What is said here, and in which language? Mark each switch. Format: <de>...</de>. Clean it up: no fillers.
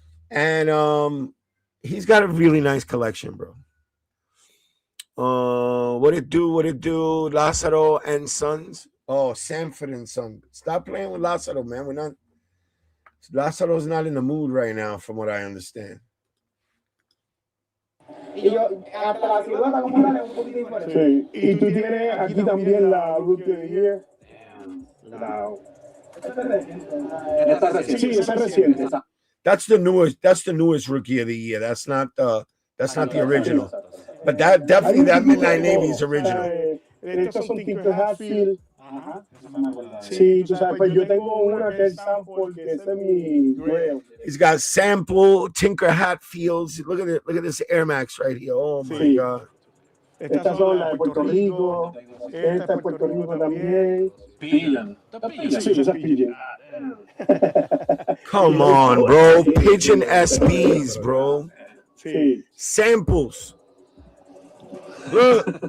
<en>And he's got a really nice collection, bro. What it do? Lázaro and Sons. Oh, Sanford and Son. Stop playing with Lázaro, man. Lázaro's not in the mood right now, from what I understand.</en> <es>Sí, y tú tienes aquí también la</es> <en>Rookie of the Year.</en> <es>Sí, esa es reciente.</es> <en>That's the newest Rookie of the Year. That's not the original. But that definitely that Midnight Navy is original.</en> <es>Estos son Tinker Hatfield. Sí, tú sabes, pues yo tengo una que es</es> <en>Sample,</en> <es>que es mi Grail.</es> <en>He's got Sample, Tinker Hatfields. Look at it. Look at this Air Max right here. Oh my God.</en> <es>Estas son las de Puerto Rico. Esta de Puerto Rico también.</es> <en>Pigeon.</en> <es>Sí, esa es Pigeon.</es> <en>Come on, bro. Pigeon SBs, bro.</en> <es>Sí.</es> <en>Samples. Look.</en>